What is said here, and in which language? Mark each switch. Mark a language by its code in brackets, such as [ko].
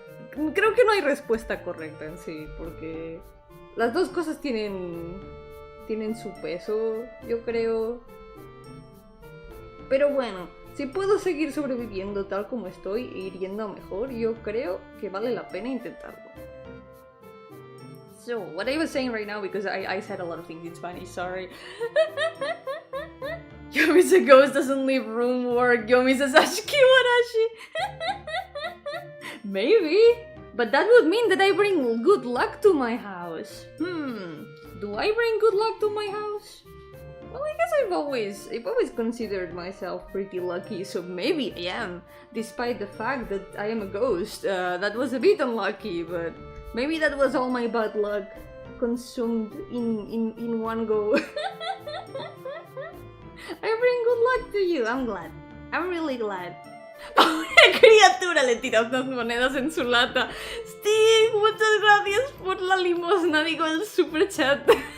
[es] Creo que no hay respuesta correcta en sí, porque las dos cosas tienen su peso, yo creo. Pero bueno, si puedo seguir sobreviviendo tal como estoy e ir yendo a mejor, yo creo que vale la pena intentarlo. [en] So, what I was saying right now, because I said a lot of things in Spanish, sorry. Yomi's a ghost, doesn't leave room work. Yomi says Ashikiwarashi. Maybe, but that would mean that I bring good luck to my house. Do I bring good luck to my house? Well, I guess I've always considered myself pretty lucky, so maybe I am, despite the fact that I am a ghost. That was a bit unlucky, but maybe that was all my bad luck consumed in one go. I bring good luck to you, I'm glad. I'm really glad. [es] ¡Pobre criatura! Le tira unas monedas en su lata. Steve, muchas gracias por la limosna, digo el super chat.